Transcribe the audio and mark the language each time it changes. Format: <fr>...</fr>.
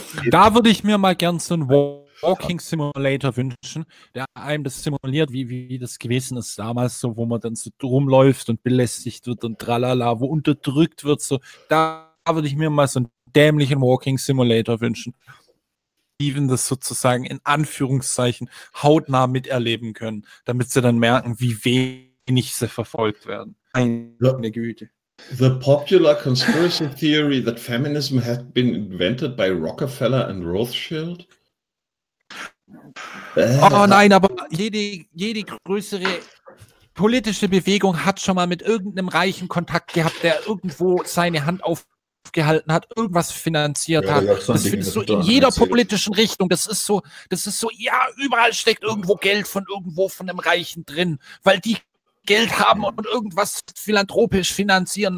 <de>Da würde ich mir mal gern so einen Walking Simulator wünschen, der einem das simuliert, wie das gewesen ist damals, so wo man dann so rumläuft und belästigt wird und tralala, wo unterdrückt wird. So. Da würde ich mir mal so einen dämlichen Walking Simulator wünschen. Das sozusagen in Anführungszeichen hautnah miterleben können, damit sie dann merken, wie wenig sie verfolgt werden. Eine Güte.</de> <en>The popular conspiracy theory that feminism had been invented by Rockefeller and Rothschild?</en> <de>Oh nein, aber jede größere politische Bewegung hat schon mal mit irgendeinem Reichen Kontakt gehabt, der irgendwo seine Hand aufgehalten hat, irgendwas finanziert hat. Das findest du in jeder politischen Richtung. Das ist so, ja, überall steckt irgendwo Geld von irgendwo von dem Reichen drin, weil die Geld haben und irgendwas philanthropisch finanzieren.</de>